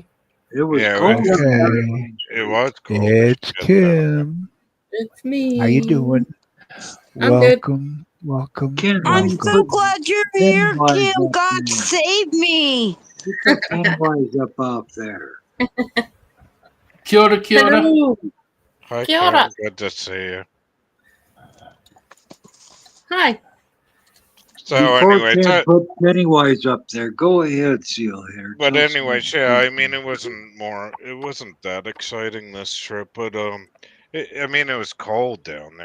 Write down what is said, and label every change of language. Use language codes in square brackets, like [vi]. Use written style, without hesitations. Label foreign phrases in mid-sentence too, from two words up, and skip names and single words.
[en] It was Yeah, cold. Okay, it was cold. it's Kim. It's me. How you doing? I'm good. Welcome, welcome, Ken, when I'm you so welcome. put glad you're here, Pennywise Kim. up God there, save me. you put Pennywise up off there. [mi] Kia ora, kia ora. [en] Hello. Hi, Kia Kim. ora. Good to see you. Hi. So, Before anyway, Ken put Pennywise up there, go ahead, Seal Hater. but Tell anyways, some- yeah. I mean, it wasn't that exciting this trip, but I mean, it was cold down there.